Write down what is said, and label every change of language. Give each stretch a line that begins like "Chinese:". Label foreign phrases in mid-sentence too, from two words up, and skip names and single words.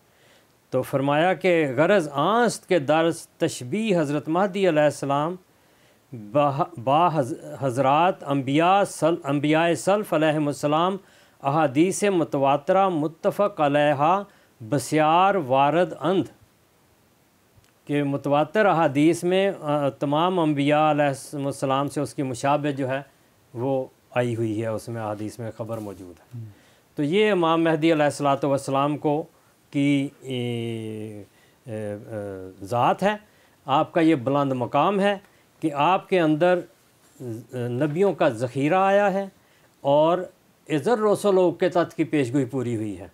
Urdu: تو فرمایا کہ
Persian: غرض آنست کے درس تشبیہ حضرت مہدی علیہ السلام با حضرات انبیاء سلف علیہم السلام احادیث متواترہ متفق علیہا بسیار وارد اند،
Urdu: کہ متواتر احادیث میں تمام انبیاء علیہ السلام سے اس کی مشابہت جو ہے وہ آئی ہوئی ہے، اس میں احادیث میں خبر موجود ہے۔ تو یہ امام مہدی علیہ الصلوۃ والسلام کو کی ذات ہے، آپ کا یہ بلند مقام ہے کہ آپ کے اندر نبیوں کا ذخیرہ آیا ہے اور عزر رسول و قطعت کی پیشگوئی پوری ہوئی ہے۔